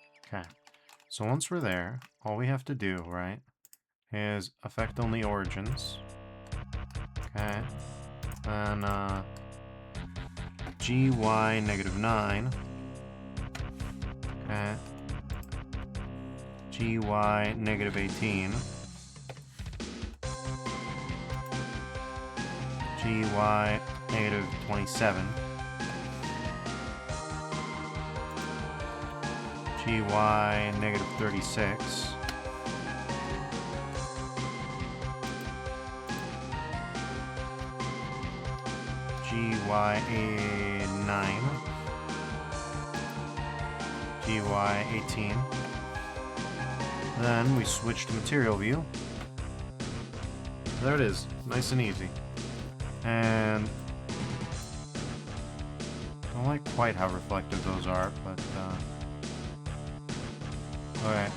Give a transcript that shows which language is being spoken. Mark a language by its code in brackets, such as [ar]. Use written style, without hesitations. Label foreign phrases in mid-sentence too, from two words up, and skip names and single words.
[en] Okay. So once we're there, all we have to do, right, is affect only origins. Okay. Then, GY -9. Okay. GY -18. GY -27. GY -36. GY -9. GY -18. Then we switch to material view. There it is, nice and easy. And I don't like quite how reflective those are, but alright.